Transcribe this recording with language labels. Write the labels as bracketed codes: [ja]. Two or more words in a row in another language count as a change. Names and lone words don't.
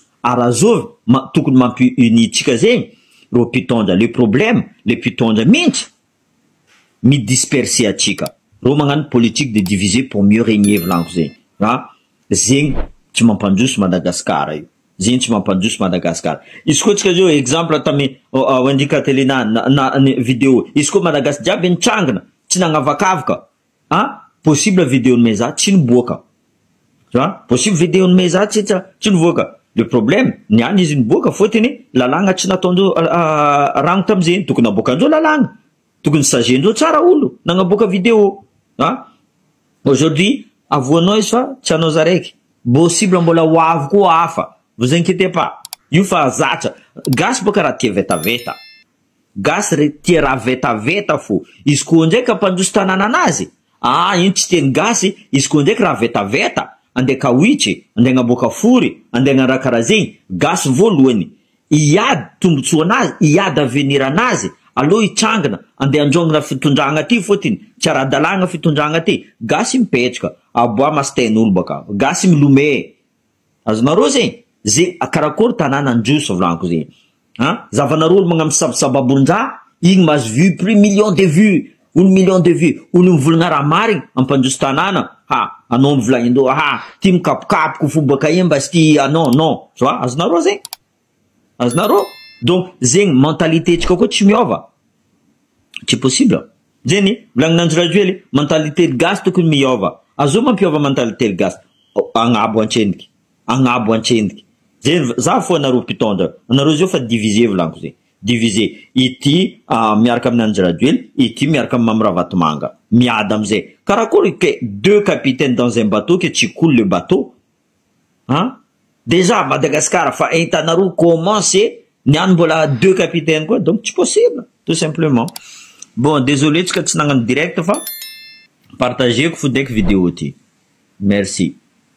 [mg] Arazovy, tokony mampi-uni tsika zegny, ro mpitondra. [fr] Le problème, le [mg] mpitondra mihitsy, midisperser atsika. Ro magnano [fr] politique de diviser pour mieux régner [mg] volaniko zegny. Zegny tsy mampandroso Madagascar io. Zegny tsy mampandroso Madagascar. Izy koa tsika zio exemple tamy andika télé na vidéo. Izy koa Madagascar jiaby nitrangana, tsy nagnavakavaka. [fr] Possible vidéo de [mg] meza tsy niboaka. [fr] Tu vois? Possible vidéo de [mg] meza tsy niboaka. [fr] Le problème, [mg] niany izy niboaka fôtiny lalagna tsy nataondreo ragno tamizeny. Tokony naboakandreo lalagna. Tokony sagendreo tsara olo nagnaboaka vidéo. Aujourd'hui, avoanao izy fa tsy anao zaraiky. Possible mbola ho avy koa hafa. [fr] Vous inquiétez pas. [mg] Io fa zatra. Gasy boka raha tia vetaveta. Gasy tia raha vetaveta fo. Izy koa ndraiky ampandroso tanàna anazy. Iny tsy teny gasy, izy koa ndraiky raha vetaveta, andeha kawitry, andeha agnaboaka fory, andeha agnaraha karaha zegny, gasy voalohany. Iady tombotsoa anazy, iady avenir anazy, aloha hitrangana, andeha androngana fitondragna ty fôtiny, tsy ara-dalàgna fitondragna ty, gasy mipetraka, aboa mastain'olo baka, gasy milome. Azonareo zegny, karakory tanàna androso volaniko zegny. Zavanareo magnano sabababon-dra, igny mahazo [fr] vu plus millions de vues. 1 million de vues. [mg] Olo mivolagna raha marigny ampandroso tanàna. Anao mivolagnindo, ty mikapokapoko fo baka iny mba sy ty non. [fr] Tu vois, [mg] azonareo zegny. Azonareo. Donc, zegny mentalité tsika koa tsy miova. Tsy possible. Zegny, volagninanjy rajoely, [fr] mentalité de [mg] gasy tokony miova. Azo mampiova [fr] mentalité de [mg] gasy. Agnabo antsendriky. Zegny, za fo anareo mpitondra. Anareo zio fa diviser volaniko zegny. Diviser. Ity miaraka aminanjy rajoely, ity miaraka amin'ny Mamravatomanga. Miady amizay. Karakory ke [fr] 2 capitaines dans un bateau que tsy coule le bateau. Déjà Madagascar [mg] fa hitanareo [fr] comment c'est [mg] niany mbola [fr] 2 capitaines quoi, donc tsy possible, tout simplement. Bon, désolé [mg] tsika tsy nagnano direct fa partagez ko fo daiky vidéo ty. [fr] Merci.